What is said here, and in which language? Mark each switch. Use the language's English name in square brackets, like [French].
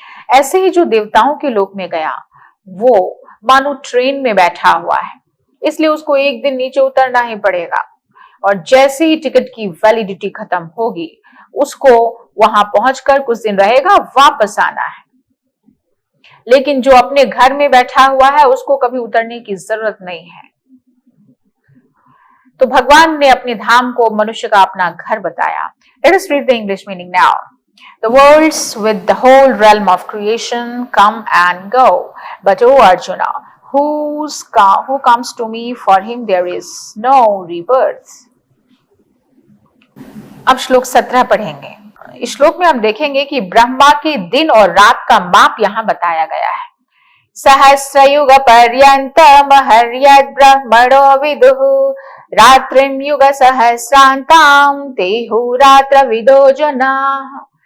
[Hindi] ऐसे ही जो देवताओं के लोक में गया, वो मानो ट्रेन में बैठा हुआ है, इसलिए उसको एक दिन नीचे उतरना ही पड़ेगा और जैसे ही टिकट की वैलिडिटी खत्म होगी, उसको वहां पहुंचकर कुछ दिन रहेगा, वापस आना है। लेकिन जो अपने घर में बैठा हुआ है उसको कभी उतरने की जरूरत नहीं है। तो भगवान ने अपने धाम को मनुष्य का अपना घर बताया। [English] Let us read the English meaning now. The worlds with the whole realm of creation come and go, but O Arjuna, who comes to me, for him there is no rebirth. [Hindi] अब श्लोक 17 पढ़ेंगे। इस श्लोक में हम देखेंगे कि ब्रह्मा के दिन और रात का माप यहाँ बताया गया है। [Sanskrit] सहस्रयुग पर्यंतम हर्यद् ब्रह्मणो विदुः रात्रिं युग सहस्रांतां तेहु रात्र विदो जनाः।